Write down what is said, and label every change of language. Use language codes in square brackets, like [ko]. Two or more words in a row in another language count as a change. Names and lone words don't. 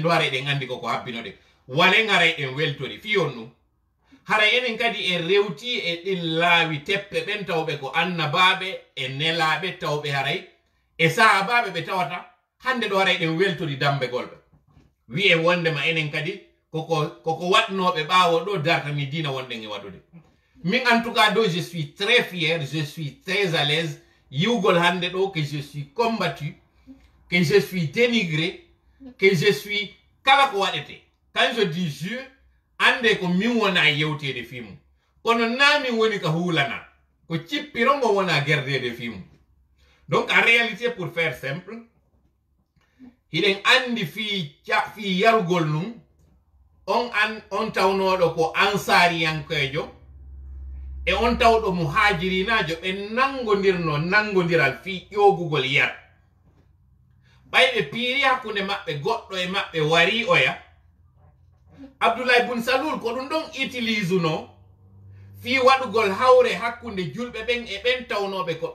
[ff] do hara ɗen andi koko habbinoɗe walen haray en weltori fiyon ɗum haray enen kadi en rewti e ɗin laawi teppe ɓen tawɓe ko annabaɓe e nelaɓe tawɓe haray e sahabaɓe ɓe tawata hande ɗo haray ɗen weltori dambegolɓe wi'e wondema enen kadi koko waɗnoɓe ɓaawo ɗo dartani dina wonɗen e waɗude min [fr] en tout cas [ff] do [fr] je suis très fier je suis très à l'aise [ff] yiwgol hande ɗo [fr] que je suis combattu que je suis dénigré que je suis [ff] kala ko waɗete [fr] quand je dis je [ff] ande ko min wona yewtede fimu kono nami woni ka hulana ko cippirongo wona gerdede fimu [fr] donc en réalité pour faire simple [ff] hiɗen andi fi yarugol num on tawnoɗo ko ansariyankejo e on tawɗo mo hajirinajo ɓe nangodiral fi ƴogugol yar ɓayɓe piiri hakkunde maɓɓe goɗɗo e maɓɓe wari oya Abdoulaye Bun Salul ko ɗum ɗon utilise no fi waɗugol hawre hakkunde julɓe ɓen e ɓen tawnoɓe ko